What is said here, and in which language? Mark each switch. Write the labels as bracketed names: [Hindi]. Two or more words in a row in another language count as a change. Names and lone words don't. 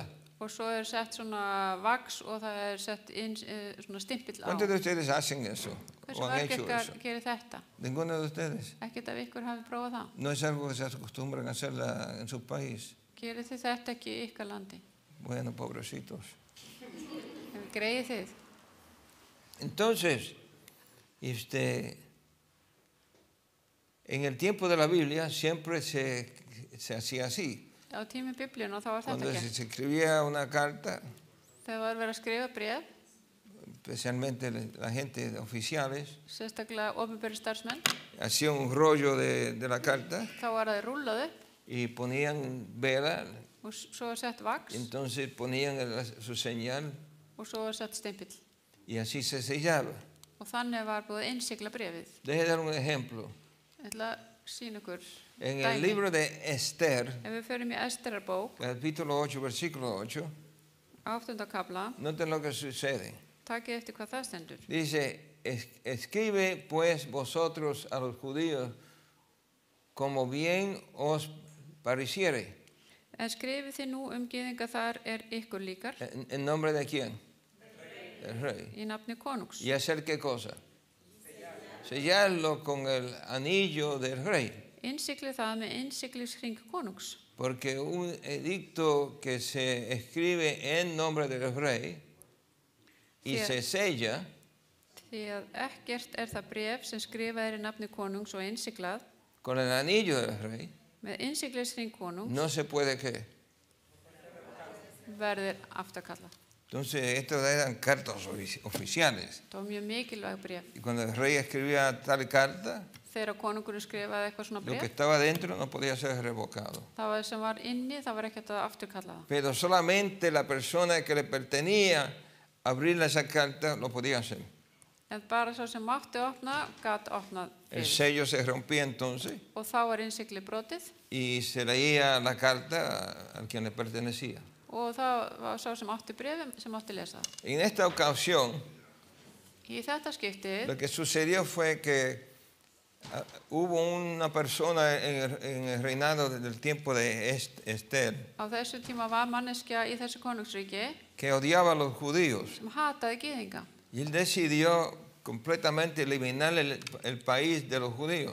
[Icelandic] og svo sett svona vax og það sett inn svona stimpill á. [Spanish] ¿Cuántos de ustedes hacen eso? [Icelandic] Hversu [Spanish] ¿O han [Icelandic] margir [Spanish] hecho eso? [Icelandic] gerir þetta? [Spanish] ¿Ninguno de ustedes? [Icelandic] Ekkert af ykkur hafi prófað það. [Spanish] No es algo que se acostumbran a hacer en su país. [Icelandic] Gerir þið þetta ekki í ykkar landi? [Spanish] Bueno, pobrecitos. [Icelandic] Greiðið þið? [Spanish] Entonces, en el tiempo de la Biblia siempre se hacía así. [Icelandic] Á tími Biblíunnar þá var þetta [Spanish] Cuando [Icelandic] gert. [Spanish] se escribía una carta, [Icelandic] Þegar var verið að skrifa bréf, [Spanish] especialmente la gente oficiales, [Icelandic] sérstaklega opinberir starfsmenn, [Spanish] hacían un rollo de la carta [Icelandic] þá var það rúllað upp [Spanish] y ponían vela, [Icelandic] og svo sett vax [Spanish] entonces ponían su señal [Icelandic] og svo sett stimpill. [Spanish] y así se sellaba. [Icelandic] Og þannig var búið að innsigla bréfið. [Spanish] Deje dar un ejemplo. [Icelandic] Ég ætla að sýna ykkur [Spanish] En el [Icelandic] dæmi. [Spanish] libro de Esther, [Icelandic] Ef við förum í Esterarbók, [Spanish] capítulo 8, versículo 8, [Icelandic] 8. kapla, [Spanish] noten lo que sucede. [Icelandic] takið eftir hvað það stendur. [Spanish] Dice, escribe pues vosotros a los judíos como bien os pareciere. [Icelandic] En skrifið þið nú gyðinga þar ykkur líkar [Spanish] ¿En nombre de quién? Del rey. [Icelandic] í nafni konungs. [Spanish] ¿Y hacer qué cosa? Sellarlo con el anillo del rey. [Icelandic] Innsiklið það með innsiklisring konungs. [Spanish] Porque un edicto que se escribe en nombre del rey y Sí. se sella, [Icelandic] Því að ekkert það bréf sem skrifað í nafni konungs og innsiklað [Spanish] con el anillo del rey, [Icelandic] með innsiklisring konungs [Spanish] no se puede ¿qué? [Icelandic] verður afturkallað. [Spanish] Entonces, estos eran cartas oficiales. [Icelandic] Það var mjög mikilvæg bréf. [Spanish] Y cuando el rey escribía tal carta, [Icelandic] Þegar konungurinn skrifaði eitthvað svona [Spanish] lo que [Icelandic] bréf, [Spanish] estaba dentro no podía ser revocado. [Icelandic] það var sem var inni, það var ekkert að afturkalla það. [Spanish] Pero solamente la persona que le pertenecía abrirle esa carta lo podía hacer. [Icelandic] En bara sá sem mátti opna, gat opnað [Spanish] El [Icelandic] fyrir. [Spanish] sello se rompía entonces [Icelandic] Og þá var innsiklið brotið [Spanish] y se leía la carta a quien le pertenecía. [Icelandic] og það var sá sem átti bréfum sem átti lesa það. [Spanish] En esta ocasión, [Icelandic] Í þetta skiptið [Spanish] lo que sucedió fue que hubo una persona en el reinado del tiempo de Esther [Icelandic] á þessu tíma var manneskja í þessu konungsríki [Spanish] que odiaba a los judíos [Icelandic] sem hataði gyðinga [Spanish] y él decidió completamente eliminar el país de los judíos.